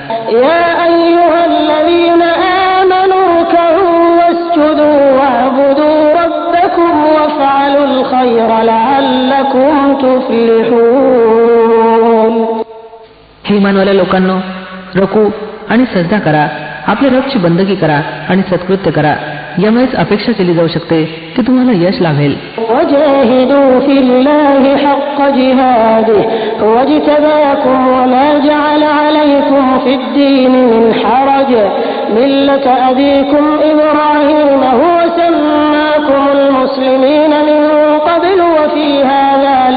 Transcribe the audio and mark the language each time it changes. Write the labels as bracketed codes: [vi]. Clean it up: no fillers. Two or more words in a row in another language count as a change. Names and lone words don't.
[mr] हे इमानवाल्या लोकांनो, रकू आणि सजदा करा, आपल्या रबची बंदगी करा आणि सत्कृत्य करा. यामुळेच अपेक्षा केली जाऊ शकते की तुम्हाला यश लाभेल. [ar] وجاهدوا في الله حق جهاده هو اجتباكم وما جعل عليكم في الدين من حرج ملة أبيكم إبراهيم هو سماكم المسلمين من قبل وفي هذا